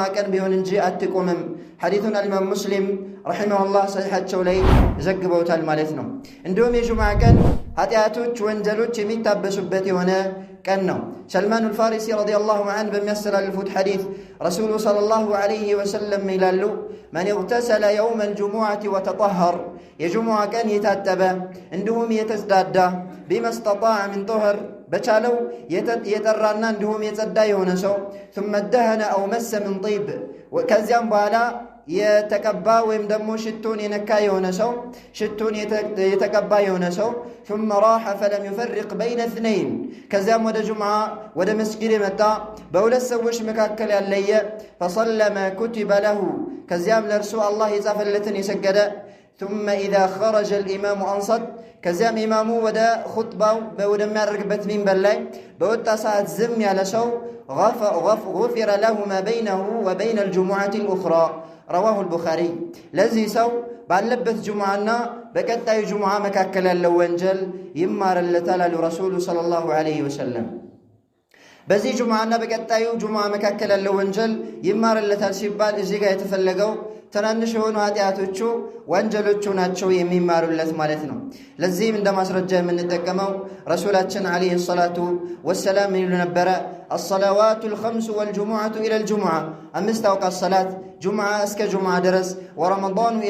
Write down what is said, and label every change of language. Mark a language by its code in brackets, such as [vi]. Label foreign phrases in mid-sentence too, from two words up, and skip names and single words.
[am] ቀን ቢሆን እንጂ አትቆምም። ሐዲሱን አልኢማም ሙስሊም ረሒመሁላህ ሰሒሓቸው ላይ ዘግበውታል ማለት ነው። እንዲሁም የጁምዓ ቀን ኃጢአቶች፣ ወንጀሎች የሚታበሱበት የሆነ ቀን ነው። ሰልማኑል ፋሪሲ [ar] رضي الله عنه [am] በሚያስተላልፉት ሐዲስ [ar] الرسول صلى الله عليه وسلم [am] ይላሉ [ar] من اغتسل يوم الجمعة وتطهر [am] የጁሙዓ ቀን የታጠበ እንዲሁም የተጽዳዳ [ar] بما استطاع من طهر [am] በቻለው የጠራና እንዲሁም የጸዳ የሆነ ሰው [ar] ثم دهن أو مس من طيب [am] ከዚያም በኋላ የተቀባ ወይም ደግሞ ሽቱን የነካ የሆነ ሰው ሽቱን የተቀባ የሆነ ሰው [ar] ثم راح فلم يفرق بين اثنين [am] ከዚያም ወደ ጁምዓ ወደ መስጊድ የመጣ በሁለት ሰዎች መካከል ያለየ [ar] فصلى ما كتب له [am] ከዚያም ለእርሱ አላህ የጻፈለትን የሰገደ [ar] ثم إذا خرج الإمام أنصت [am] ከዚያም ኢማሙ ወደ ኹጥባው ወደሚያደርግበት ሚንበር ላይ በወጣ ሰዓት ዝም ያለ ሰው [ar] غفر له ما بينه وبين الجمعة الأخرى رواه البخاري [am] ለዚህ ሰው ባለበት ጁምዓና በቀጣዩ ጁምዓ መካከል ያለው ወንጀል ይማርለታል አሉ [ar] الرسول صلى الله عليه وسلم። [am] በዚህ ጁምዓና በቀጣዩ ጁምዓ መካከል ያለው ወንጀል ይማርለታል ሲባል እዚህ ጋር የተፈለገው ትናንሽ የሆኑ ኃጢአቶቹ ወንጀሎቹ ናቸው የሚማሩለት ማለት ነው። ለዚህም እንደ ማስረጃ የምንጠቀመው ረሱላችን [ar] عليه الصلاة والسلام [am] ይሉ ነበረ [ar] الصلوات الخمس والجمعة إلى الجمعة፣ [am] 5 አውቃት ሰላት ጁምዓ እስከ ጁምዓ ድረስ፣ [ar] ورمضان إلى